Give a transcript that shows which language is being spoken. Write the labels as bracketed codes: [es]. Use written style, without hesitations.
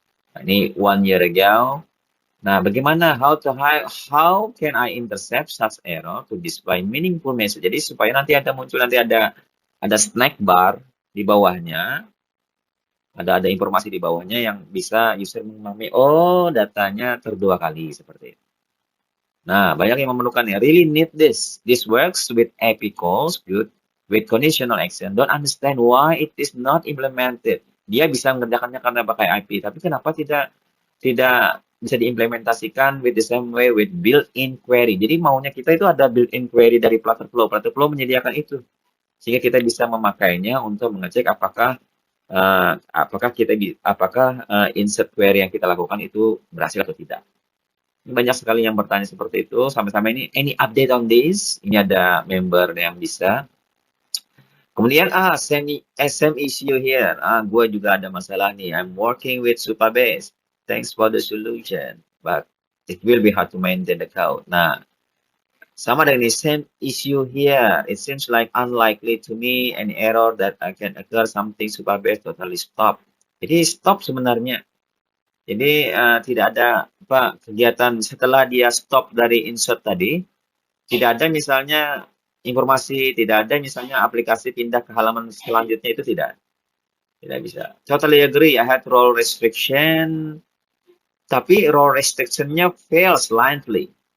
[en] Nah, ini 1 year ago. [id] Nah, bagaimana [en] how can I intercept such error to display meaningful message? [id] Jadi supaya nanti ada snack bar di bawahnya, ada informasi di bawahnya yang bisa user memahami, oh datanya terdua kali seperti itu. Nah, banyak yang memerlukannya. [en] Really need this. This works with API calls, good with conditional action. Don't understand why it is not implemented. [id] Dia bisa mengerjakannya karena pakai API, tapi kenapa tidak bisa diimplementasikan [en] with the same way with built-in query. [id] Jadi maunya kita itu ada built-in query dari Flutter Flow. Flutter Flow menyediakan itu. Sehingga kita bisa memakainya untuk mengecek apakah apakah insert query yang kita lakukan itu berhasil atau tidak. Banyak sekali yang bertanya seperti itu. Sama-sama ini, [en] any update on this? [id] Ini ada member yang bisa. [en] Kemudian, same issue here. [id] Gua juga ada masalah nih. [en] I'm working with Supabase. Thanks for the solution. But it will be hard to maintain the code. [id] Nah, sama dengan ini, [en] same issue here. It seems like unlikely to me any error that I can occur something Supabase totally stop. [id] Jadi stop sebenarnya. Jadi tidak ada kegiatan setelah dia stop dari insert tadi, tidak ada misalnya informasi, tidak ada misalnya aplikasi pindah ke halaman selanjutnya, itu tidak bisa. [en] Totally agree, I had role restriction, tapi role restriction-nya fail silently.